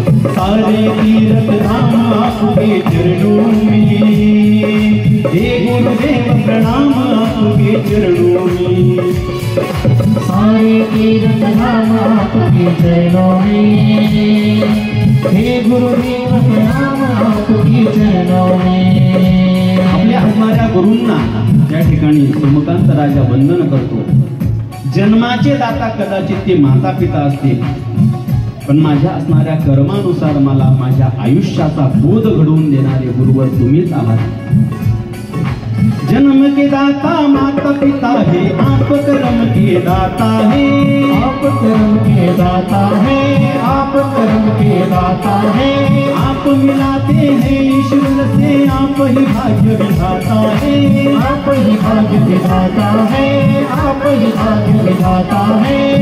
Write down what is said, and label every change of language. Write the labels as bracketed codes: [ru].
[hi] सारे तीर्थ धाम आपके चरणों में, हे गुरुदेव प्रणाम आपके चरणों में. सारे तीर्थ धाम आपके चरणों में, हे गुरुदेव प्रणाम आपके चरणों में. [mr] आपल्या असणाऱ्या गुरूंना त्या ठिकाणी सोमकांत राजा वंदन करतो. जन्माचे दाता कदाचित ते माता पिता असतील, पण माझ्या असणाऱ्या कर्मानुसार मला माझ्या आयुष्याचा बोध घडवून देणारे गुरुवर तुम्हीच आहात. [hi] जन्म के दाता माता पिता है, आप कर्म के दाता है, आप कर्म के दाता है, आप कर्म के दाता है. आप मिलाते हैं ईश्वर से, आप ही भाग्य विधाता है, आप ही भाग्य विधाता है, आप ही भाग्य विधाता है.